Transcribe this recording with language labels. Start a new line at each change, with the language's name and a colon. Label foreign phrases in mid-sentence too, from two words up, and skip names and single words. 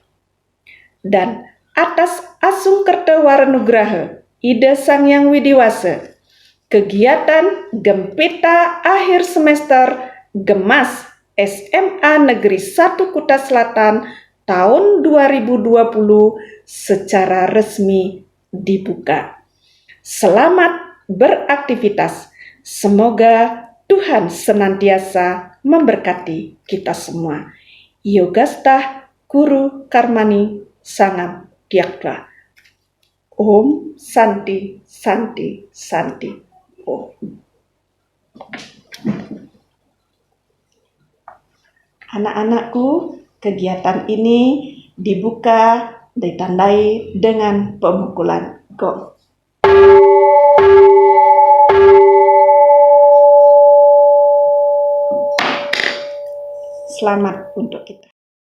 Indonesian: Dan atas Asung Kertawarenugraha Ida Sang Hyang Widiwasa, kegiatan Gempita akhir semester GEMAS SMA Negeri 1 Kuta Selatan tahun 2020 secara resmi dibuka. Selamat beraktivitas. Semoga Tuhan senantiasa memberkati kita semua.
Sanskrit: Yogastah Guru Karmani Sangam Diakta. Om Santi Santi Santi Om.
Indonesian: Anak-anakku, kegiatan ini dibuka ditandai dengan pemukulan gong. Selamat untuk kita.